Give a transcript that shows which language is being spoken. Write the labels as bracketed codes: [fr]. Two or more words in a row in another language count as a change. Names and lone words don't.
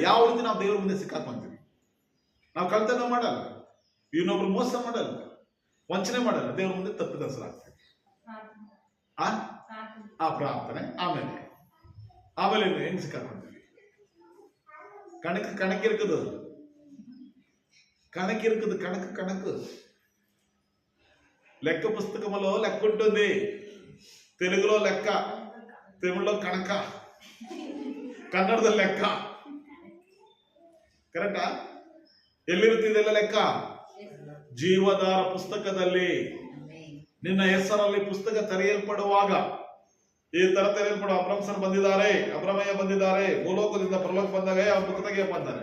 [kn] ಯಾವ ರೀತಿ ನಾವು ದೇವ್ರ ಮುಂದೆ ಸಿಕ್ಕಾಕೊಂತೀವಿ? ನಾವು ಕಳ್ತನ ಮಾಡಲ್ಲ, ಇನ್ನೊಬ್ರು ಮೋಸ ಮಾಡಲ್ಲ, ವಂಚನೆ ಮಾಡಲ್ಲ, ದೇವ್ರ ಮುಂದೆ ತಪ್ಪಿದಸಲಾಗ್ತದೆ. ಆ ಪ್ರಾರ್ಥನೆ ಆಮೇಲೆ ಹೆಂಗ್ ಸಿಕ್ಕಾಕೊಂತೀವಿ? [te] ಕಣಕ್ಕಿರುಕದು కణకు లెక్క పుస్తకములో లెక్క ఉంటుంది, తెలుగులో లెక్క, తమిళ్లో కణక, [kn] ಕನ್ನಡದಲ್ಲಿ ಲೆಕ್ಕ. ಕರೆಕ್ಟಾ? ಎಲ್ಲಿರುತ್ತಿದೆಲ್ಲ ಲೆಕ್ಕ? ಜೀವದಾರ ಪುಸ್ತಕದಲ್ಲಿ. ನಿನ್ನ ಹೆಸರಲ್ಲಿ ಪುಸ್ತಕ ತೆರೆಯಲ್ಪಡುವಾಗ ಈ ತರ ತೆರೆಯಲ್ಪಡುವ ಅಬ್ರಹ್ಮಸರ್ ಬಂದಿದ್ದಾರೆ, ಅಬ್ರಮಯ್ಯ ಬಂದಿದ್ದಾರೆ, ಭೂಲೋಕದಿಂದ ಪರಲೋಕ ಬಂದಾಗ ಅವ್ರ ಬುಕ್ ತೆಗೆಯಪ್ಪ ಅಂತಾರೆ.